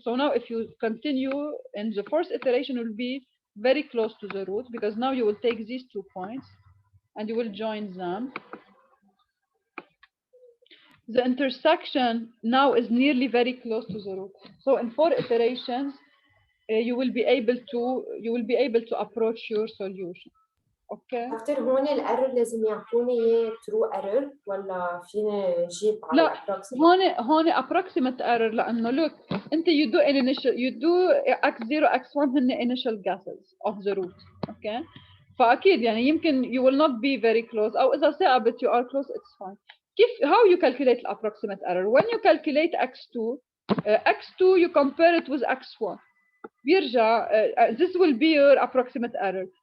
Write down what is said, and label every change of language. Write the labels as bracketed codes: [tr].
[en] So now if you continue in the first iteration, will be very close to the root, because now you will take these 2 points and you will join them. The intersection now is nearly very close to the root. So in 4 iterations, you will be able to approach your solution. [ar] اوكي دكتور هون الايرور لازم يعطوني اياه ترو ايرور ولا فيني جيب على لا هون [en] approximate error [ar] لانه [en] look انت you do x0 x1 [ar] هن [en] initial guesses of the root. [ar] اوكي فاكيد يعني يمكن [en] you will not be very close [ar] او اذا ثابت [en] you are close it's fine. [ar] كيف [en] how you calculate the approximate error? When you calculate x2 x2 you compare it with x1 [ar] بيرجع [en] this will be your approximate error.